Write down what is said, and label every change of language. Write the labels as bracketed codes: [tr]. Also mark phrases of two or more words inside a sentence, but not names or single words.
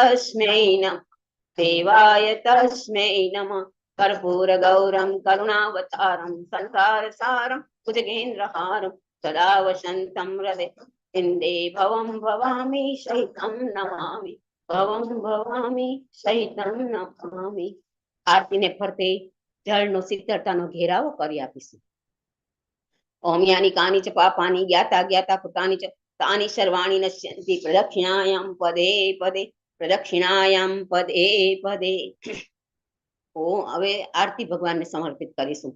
[sa] तस्मै नमः कर्पूर गौरम करुणावतारम संसार सारम भुजगेन्द्रहारम सदा वसंतम हृदय इंदे भवम भवामि सहितं नमामि भवम भवामि सहितं नमामि. [gu] આરતીને ફરતે જળનો શીતળતાનો ઘેરાવો કરી આપીશું. [sa] ઓમ યાની કાની ચ પાપાની જ્ઞાતા જ્ઞાતા કૃતાની ચ તાની સર્વાણી નશ્યંતિ પ્રદક્ષિણાયામ પદે પદે પ્રદક્ષિણાયામ પદે પદે. [gu] હવે આરતી ભગવાનને સમર્પિત કરીશું.